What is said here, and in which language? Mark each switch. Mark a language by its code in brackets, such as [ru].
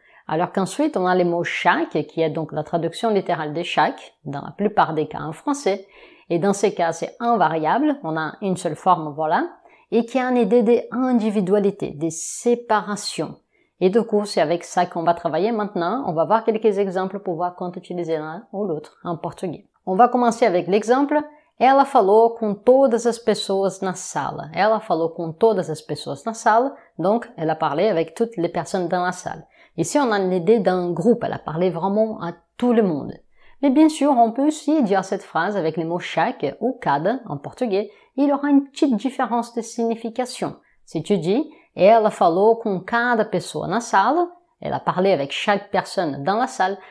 [fr] Alors qu'ensuite on a le mot chaque, qui est donc la traduction littérale de chaque, dans la plupart des cas en français, et dans ces cas, c'est invariable, on a une seule forme, voilà, et qui a une idée d'individualité, de séparation. Et du coup, c'est avec ça qu'on va travailler maintenant. On va voir quelques exemples pour voir quand utiliser l'un ou l'autre en portugais. On va commencer avec l'exemple. [pt] Ela falou com todas as pessoas na sala. Ela falou com todas as pessoas na sala. [fr] Donc, elle a parlé avec toutes les personnes dans la salle. Ici, on a l'idée d'un groupe. Elle a parlé vraiment à tout le monde. Mais bien sûr, on peut aussi dire cette phrase avec les mots chaque ou cada en portugais. Il y aura une petite différence de signification. Si tu dis « [pt] Ela falou com cada pessoa na sala [fr] », elle a parlé avec chaque personne dans la salle.